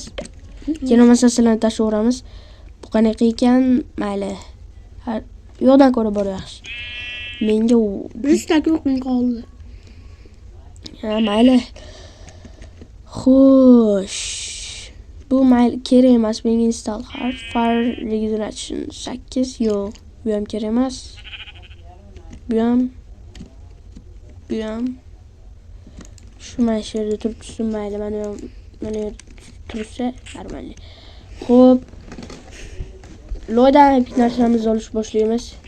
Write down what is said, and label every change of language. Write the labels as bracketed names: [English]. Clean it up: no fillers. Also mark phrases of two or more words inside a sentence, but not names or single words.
[Uzbek] Keyin masalan tashaveramiz. Bu qanaqa ekan? Mayli. Yo'qdan ko'ra bor yaxshi. Menga 100 ta o'qim qoldi. Ha, mayli. Xo'sh. Bu mayli kerak emas menga [English] install hard fire regeneration [Uzbek] 8. Yo'q, bu ham kerak emas. Bu ham. Shu mana shu yerda turibdi, mayli. Mana tursa, normal. Xo'p. Loydan epik narsamizni olish boshlaymiz.